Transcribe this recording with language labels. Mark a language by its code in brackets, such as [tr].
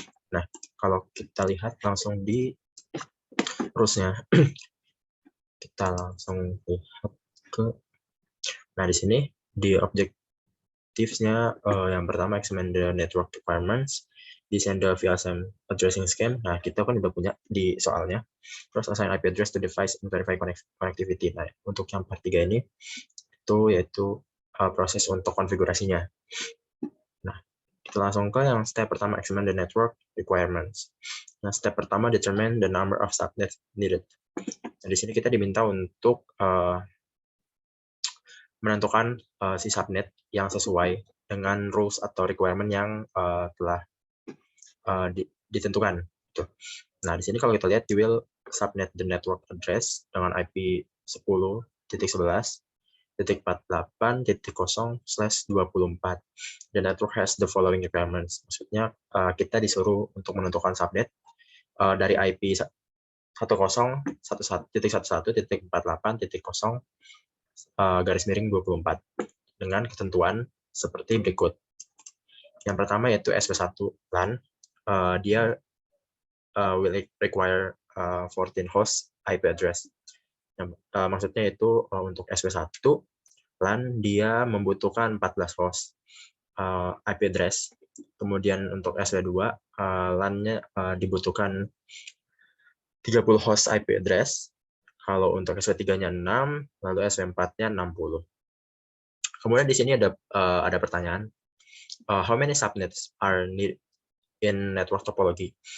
[id] Nah, kalau kita lihat langsung di rules-nya, kita langsung lihat ke. [en] Nah, di sini di objectives-nya yang pertama examine the network requirements, design the VLSM addressing scheme. [id] Nah, kita kan udah punya di soalnya. [en] Terus assign IP address to device and verify connectivity. [id] Nah, untuk yang part 3 ini itu yaitu proses untuk konfigurasinya. Nah, kita langsung ke yang step pertama, examine the network requirements. Nah, step pertama, determine the number of subnets needed. Nah, di sini kita diminta untuk menentukan si subnet yang sesuai dengan rules atau requirement yang telah ditentukan. Nah, di sini kalau kita lihat, you will subnet the network address dengan IP 10.11.48.0/24. [en] The network has the following requirements. [id] Maksudnya kita disuruh untuk menentukan subnet dari IP 10.11.48.0/24 dengan ketentuan seperti berikut. Yang pertama yaitu SP1 LAN. [en] Dia will require 14 host IP address. [id] Maksudnya itu untuk SP1 LAN dia membutuhkan 14 host IP address. Kemudian untuk SP2 LAN-nya dibutuhkan 30 host IP address. Kalau untuk SP3-nya 6, lalu SP4-nya 60. [en] Kemudian di sini ada pertanyaan, how many subnets are needed in network topology?